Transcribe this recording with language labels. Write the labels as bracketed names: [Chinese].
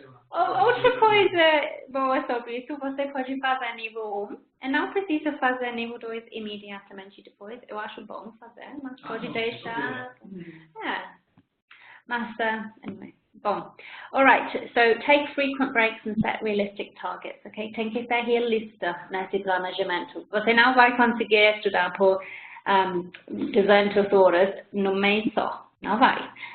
[Portuguese] Outra coisa boa sobre isso, você pode fazer nível 1 e não precisa fazer nível 2 imediatamente depois. Eu acho bom fazer, mas pode deixar. Mas, anyway. [English] Bom, alright, so take frequent breaks and set realistic targets, ok? [Portuguese] Tem que ser realista nesse planejamento. Você não vai conseguir estudar por 200 horas no mês só, não vai.